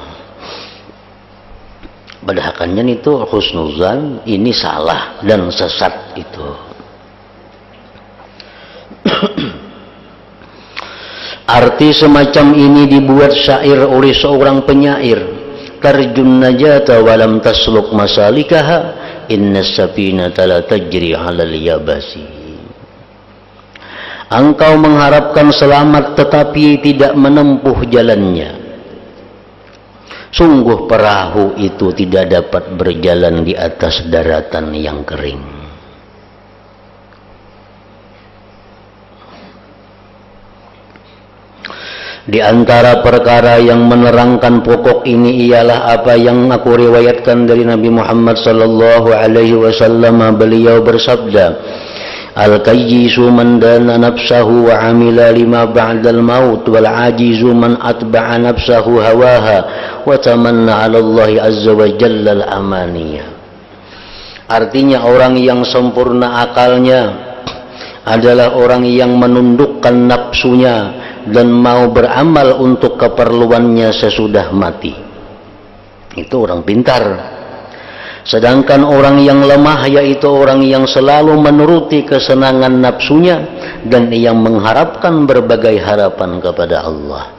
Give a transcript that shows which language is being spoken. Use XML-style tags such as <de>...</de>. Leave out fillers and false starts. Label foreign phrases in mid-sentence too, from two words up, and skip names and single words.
<id>Padahalnya itu husnuzan, ini salah dan sesat itu. Arti semacam ini dibuat syair oleh seorang penyair.</id> <ar>ترجو النجاة ولم تسلك مسالكها إن السفينة لا تجري على اليبس.</ar> <id>Engkau mengharapkan selamat tetapi tidak menempuh jalannya. Sungguh perahu itu tidak dapat berjalan di atas daratan yang kering. Di antara perkara yang menerangkan pokok ini ialah apa yang aku riwayatkan dari Nabi Muhammad</id> <ar>صلى الله عليه وسلم.</ar> <id>Beliau bersabda,</id> <ar>الكيس من دان نفسه وعمل لما بعد الموت والعاجز من أتبع نفسه هواها وتمنى على الله عز وجل الأماني.</ar> <id>Artinya orang yang sempurna akalnya adalah orang yang menundukkan nafsunya dan mau beramal untuk keperluannya sesudah mati. Itu orang pintar. Sedangkan orang yang lemah yaitu orang yang selalu menuruti kesenangan nafsunya dan yang mengharapkan berbagai harapan kepada Allah.</id>